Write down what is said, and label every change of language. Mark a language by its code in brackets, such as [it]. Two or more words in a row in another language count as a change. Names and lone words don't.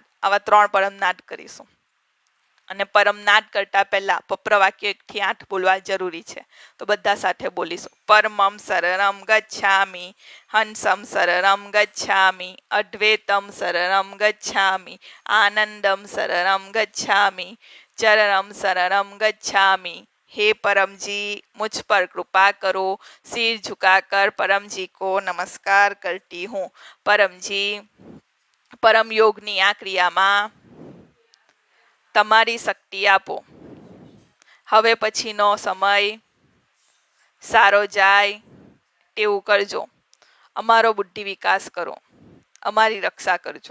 [gu] આવા 3 પરમનાદ કરીશું. અને પરમનાદ કરતા પહેલા પપ્રવાક્ય 1 થી 8 બોલવા જરૂરી છે. તો બધા સાથે બોલીશું. [sa] परमम् शरणम् गच्छामि, हंसम् शरणम् गच्छामि, अद्वैतम् शरणम् गच्छामि, आनंदम् शरणम् गच्छामि, चरणम् शरणम् गच्छामि. [hi] हे परम जी, मुझ पर कृपा करो. सिर झुकाकर परम जी को नमस्कार करती हूँ. परम जी, [gu] પરમ યોગની આ ક્રિયામાં તમારી શક્તિ આપો. હવે પછીનો સમય સારો જાય તેવું કરજો. અમારો બુદ્ધિ વિકાસ કરો, અમારી રક્ષા કરજો.